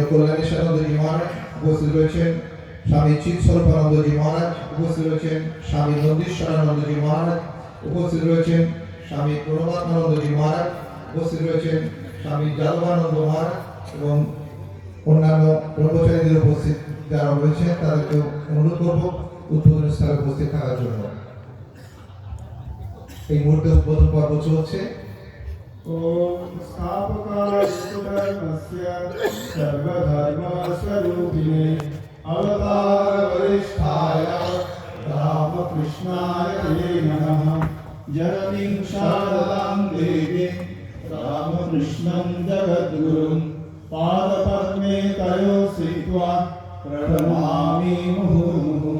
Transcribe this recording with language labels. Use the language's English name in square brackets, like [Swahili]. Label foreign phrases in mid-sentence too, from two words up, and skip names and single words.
[Bangla] কল্যাণেশ্বরানন্দজি মহারাজ, উপস্থিত রয়েছেন স্বামী চিৎস্বরূপানন্দজি মহারাজ, উপস্থিত রয়েছেন স্বামী নন্দীশ্বরানন্দজি মহারাজ, উপস্থিত রয়েছেন স্বামী প্রণবানন্দজি মহারাজ, উপস্থিত রয়েছেন স্বামী যাদবানন্দ মহারাজ এবং অন্যান্য ব্রহ্মচারীদের উপস্থিত যারা রয়েছেন তাদেরকে অনুরোধ করব উদ্বোধন স্থলে উপস্থিত থাকার জন্য। এই মুহূর্তে উদ্বোধন পর্ব চলছে। [Sanskrit] ओम स्थापकाय धर्मस्य सर्वधर्मस्वरूपिणे अवतार वरिष्ठाय रामकृष्णाय ते नमः। जननीं शारदां देवीं रामकृष्णं जगद्गुरुं पादपद्मे तयो स्थित्वा प्रणमामि मुहुर्मुहुः।